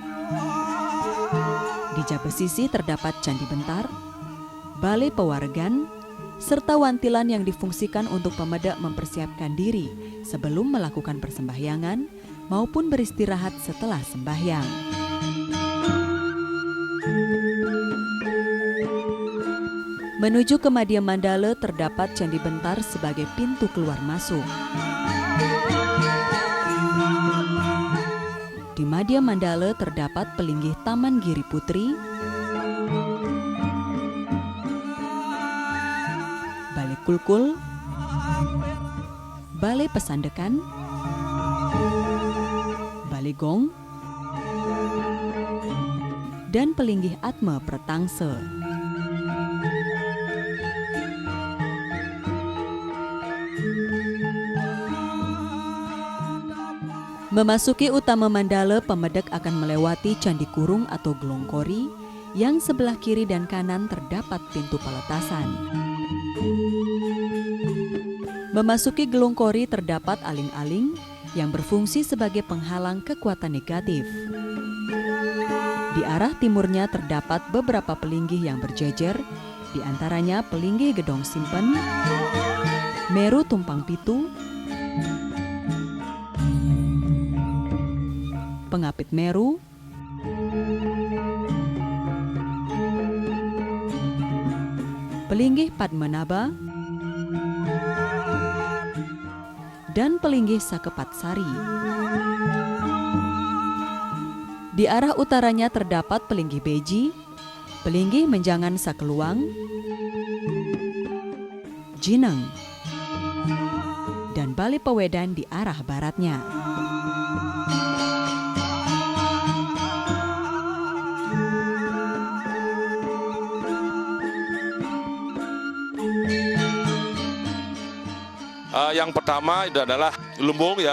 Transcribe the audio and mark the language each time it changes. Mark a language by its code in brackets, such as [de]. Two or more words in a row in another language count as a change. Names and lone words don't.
[id] Di Jabesisi terdapat Candi Bentar, Balai Pewargan, serta wantilan yang difungsikan untuk pemedak mempersiapkan diri sebelum melakukan persembahyangan maupun beristirahat setelah sembahyang. Menuju ke Madya Mandala terdapat Candi Bentar sebagai pintu keluar masuk. Di Madya Mandala terdapat pelinggih Taman Giri Putri, Balai Kulkul, Balai Pesandekan, Balai Gong, dan pelinggih Atma Pretangse. Memasuki utama Mandala, pemedek akan melewati Candi Kurung atau Glongkori, yang sebelah kiri dan kanan terdapat pintu peletasan. Memasuki Glongkori terdapat aling-aling yang berfungsi sebagai penghalang kekuatan negatif. Di arah timurnya terdapat beberapa pelinggih yang berjejer, di antaranya pelinggih Gedong Simpen, Meru Tumpang Pitu, Pengapit Meru, pelinggih Padmanaba, dan pelinggih Sakepat Sari. Di arah utaranya terdapat pelinggih Beji, pelinggih Menjangan Sakeluang, Jineng, dan Balai Pewedan di arah baratnya. Yang pertama itu adalah lumbung ya.